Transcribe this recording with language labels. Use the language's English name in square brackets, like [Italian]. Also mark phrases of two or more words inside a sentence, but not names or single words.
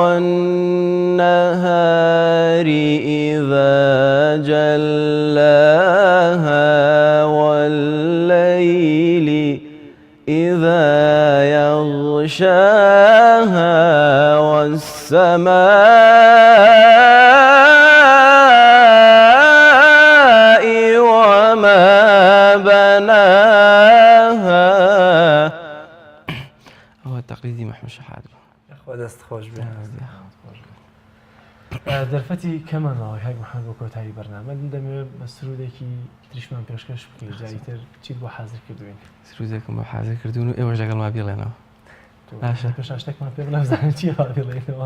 [Arabic] والنهار إذا جلاها والليل إذا يغشاها والسماء وما بناها. هو التقليدي محمد شحات [Central Kurdish] خوا دەست خۆش بێ دەرفەتی کەمانەوەی هەی محەممەد بۆ کۆتایی بەرنامە دەمەوێت بە سرودێکی تریشمان پێشکەش بکەیت جاریتر چیت بۆ حاضر کردوین سرودێکم بۆ حاضر کردوون و ئێوەش لەگەڵ ما بێڵێنەوە پێشا شتێکمان پێ نازانێت چی بێڵێنەوە